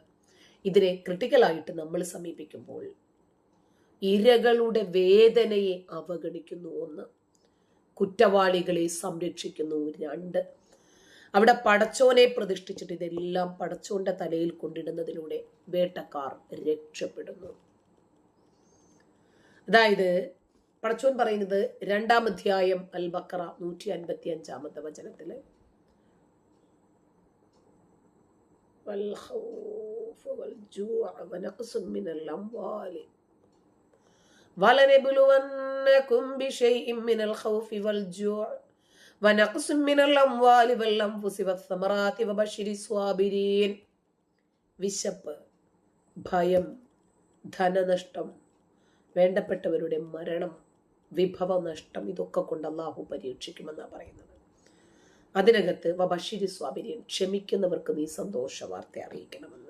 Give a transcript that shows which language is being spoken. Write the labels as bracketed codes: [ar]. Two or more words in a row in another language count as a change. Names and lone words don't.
[ml] ഇതിനെ ക്രിട്ടിക്കലായിട്ട് നമ്മൾ സമീപിക്കുമ്പോൾ ഇരകളുടെ വേദനയെ അവഗണിക്കുന്നു, 1, കുറ്റവാളികളെ സംരക്ഷിക്കുന്നു, 2, അവിടെ പടച്ചോനെ പ്രതിഷ്ഠിച്ചിട്ട് ഇതെല്ലാം പടച്ചോന്റെ തലയിൽ കൊണ്ടിടുന്നതിലൂടെ വേട്ടക്കാർ രക്ഷപ്പെടുന്നു. അതായത് പടച്ചോൻ പറയുന്നത് 2-ാം അധ്യായം അൽ ബഖറ 155-ാമത്തെ വചനത്തില് [ar] وَلَنَبْلُوَنَّكُمْ بِشَيْءٍ مِّنَ الْخَوْفِ وَالْجُوعِ وَنَقْصٍ مِّنَ الْأَمْوَالِ وَالْأَنفُسِ وَالثَّمَرَاتِ وَبَشِّرِ الصَّابِرِينَ. [ml] വിശപ്പ്, ഭയം, ധനനഷ്ടം, വേണ്ടപ്പെട്ടവരുടെ മരണം, വിഭവനഷ്ടം, ഇതൊക്കെ കൊണ്ട് അല്ലാഹു പരീക്ഷിക്കുമെന്നാണ് പറയുന്നത്. അതിനകത്ത് [ar] وبشر الصابرين, [ml] ക്ഷമിക്കുന്നവർക്ക് നീ സന്തോഷ വാർത്ത അറിയിക്കണമെന്ന്.